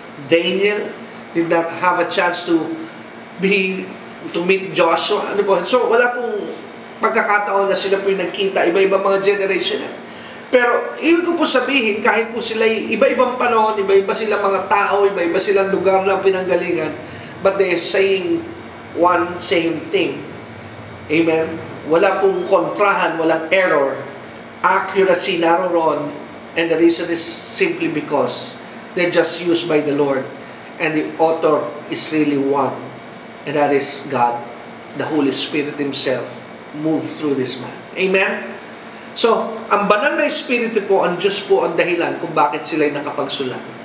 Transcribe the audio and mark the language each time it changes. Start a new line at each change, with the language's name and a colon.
English: Daniel did not have a chance to meet Joshua.
Filipino: Ano po? So wala pong pagkakataon na sila po yung nagkita, iba-iba mga generation. Pero ibig ko po sabihin, kahit po sila iba-ibang panahon, iba-iba silang mga tao, iba-iba silang lugar ng pinanggalingan,
English: but they are saying one same thing. Amen?
Filipino: Wala pong kontrahan, walang error.
English: Accuracy
Filipino: naroon,
English: and the reason is simply because they're just used by the Lord, and the author is really one, and that is God, the Holy Spirit Himself, move through this man. Amen?
Filipino: So, ang banal na Espiritu po, ang Diyos po ang dahilan kung bakit sila'y nakapagsulat.